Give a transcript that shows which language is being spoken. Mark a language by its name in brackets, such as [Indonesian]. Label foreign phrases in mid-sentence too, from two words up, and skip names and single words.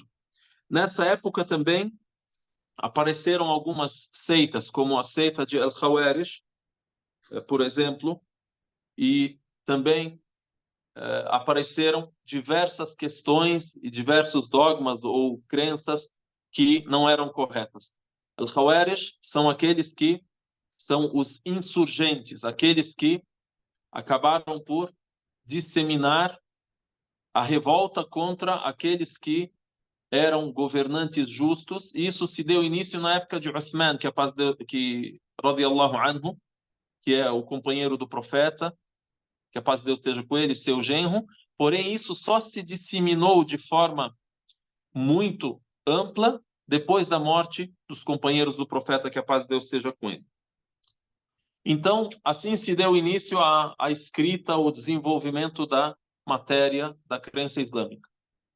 [Portuguese] Nessa época também apareceram algumas seitas, como a seita de Al-Khawarij, por exemplo, e também apareceram diversas questões e diversos dogmas ou crenças que não eram corretas. Al-Khawarij são aqueles que são os insurgentes, aqueles que acabaram por disseminar a revolta contra aqueles que eram governantes justos. E isso se deu início na época de Uthman, [Arabic] رضي الله عنه, [Portuguese] que é o companheiro do profeta, que a paz de Deus esteja com ele, seu genro. Porém, isso só se disseminou de forma muito ampla depois da morte dos companheiros do profeta, que a paz de Deus esteja com ele. Então, assim se deu início à escrita, ao desenvolvimento da matéria da crença islâmica.